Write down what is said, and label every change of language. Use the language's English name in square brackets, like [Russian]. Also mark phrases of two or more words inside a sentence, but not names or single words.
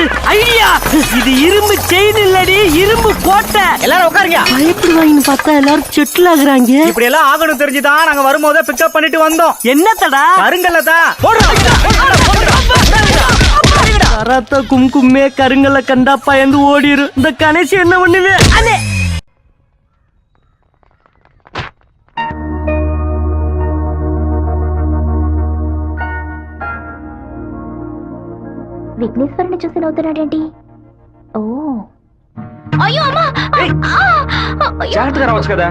[Tamil] ஐடியா, இது இரும்பு செயின் இல்லடி, இரும்பு கோட்டை. எல்லாரும் உட்காருங்க. பயப்படுவாங்கன்னு பார்த்தா எல்லாரும் செட்டில் ஆகுறாங்க. இப்படி எல்லாம் ஆகணும் தெரிஞ்சுதான் நாங்க வரும்போதே பிக்கப் பண்ணிட்டு வந்தோம். என்னத்தடா? கருங்கல்லதா. கராத்த கும்கும்மே கருங்கல்ல கண்டா பயந்து ஓடிரு. இந்த கணேசி என்ன பண்ணுவே? [Telugu] విఘ్నేశ్వరుని చూసి నవ్వుతున్నాడేంటి? ఓ అయ్యో అమ్మా, జాగ్రత్తగా రావచ్చు కదా.